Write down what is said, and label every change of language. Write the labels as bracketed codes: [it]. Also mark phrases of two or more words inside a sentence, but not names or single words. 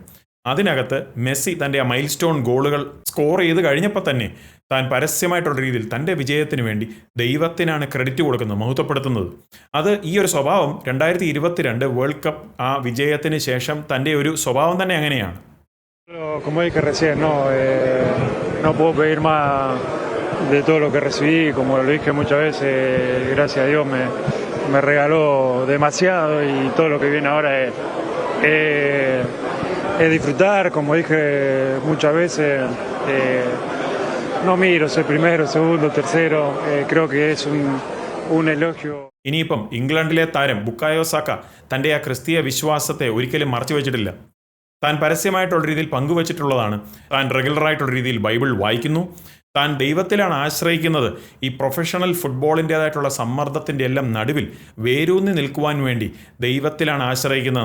[ml] അതിനകത്ത് മെസ്സി തൻ്റെ ആ മൈൽ സ്റ്റോൺ ഗോളുകൾ സ്കോർ ചെയ്ത് കഴിഞ്ഞപ്പോൾ തന്നെ താൻ പരസ്യമായിട്ടുള്ള രീതിയിൽ തൻ്റെ വിജയത്തിന് വേണ്ടി ദൈവത്തിനാണ് ക്രെഡിറ്റ് കൊടുക്കുന്നത്, മഹത്വപ്പെടുത്തുന്നത്. അത് ഈ ഒരു സ്വഭാവം 2022 [en] World Cup [ml] ആ വിജയത്തിന് ശേഷം തൻ്റെ ഒരു സ്വഭാവം തന്നെ അങ്ങനെയാണ്. [es] Como dije recién, no puedo pedir más de todo lo que recibí, como lo dije muchas veces, gracias a Dios me regaló demasiado y todo lo que viene ahora es disfrutar, como dije muchas veces, no miro ser primero, segundo, tercero, creo que es un elogio. [ml] ഇനിയിപ്പം ഇംഗ്ലണ്ടിലെ താരം ബുക്കായോ സാക്ക തൻ്റെ ആ ക്രിസ്തീയ വിശ്വാസത്തെ ഒരിക്കലും മറച്ചു വെച്ചിട്ടില്ല. താൻ പരസ്യമായിട്ടുള്ള രീതിയിൽ പങ്കുവച്ചിട്ടുള്ളതാണ്. താൻ റെഗുലറായിട്ടുള്ള രീതിയിൽ ബൈബിൾ വായിക്കുന്നു. താൻ ദൈവത്തിലാണ് ആശ്രയിക്കുന്നത്. ഈ പ്രൊഫഷണൽ ഫുട്ബോളിൻ്റേതായിട്ടുള്ള സമ്മർദ്ദത്തിൻ്റെ എല്ലാം നടുവിൽ വേരൂന്നി നിൽക്കുവാൻ വേണ്ടി ദൈവത്തിലാണ് ആശ്രയിക്കുന്നത്.